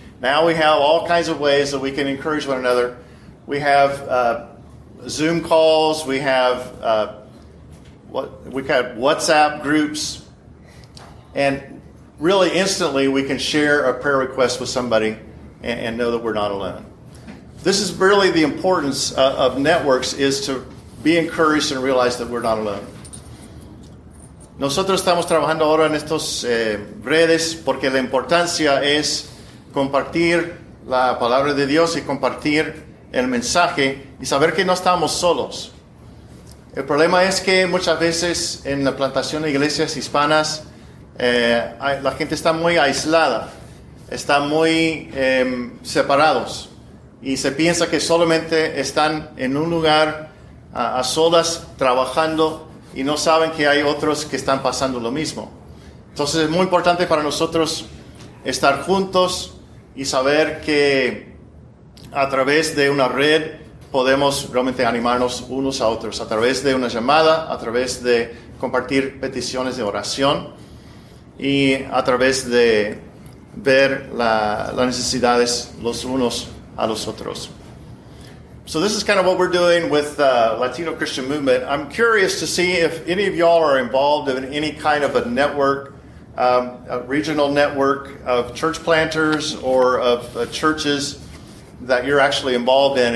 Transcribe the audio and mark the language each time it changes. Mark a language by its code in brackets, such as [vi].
[en] Now we have all kinds of ways that we can encourage one another. We have Zoom calls, we have WhatsApp groups. And really instantly we can share a prayer request with somebody and know that we're not alone. This is really the importance of networks, is to be encouraged and realize that we're not alone. [es] Nosotros estamos trabajando ahora en estos redes porque la importancia es compartir la palabra de Dios y compartir el mensaje y saber que no estamos solos. El problema es que muchas veces en la plantación de iglesias hispanas la gente está muy aislada, está muy separados y se piensa que solamente están en un lugar a solas trabajando y no saben que hay otros que están pasando lo mismo. Entonces es muy importante para nosotros estar juntos y saber que a través de una red podemos realmente animarnos unos a otros, a través de una llamada, a través de compartir peticiones de oración y a través de ver las necesidades los unos a los otros. [en] So this is kind of what we're doing with Latino Christian Movement. I'm curious to see if any of y'all are involved in any kind of a network, a regional network of church planters or of churches that you're actually involved in.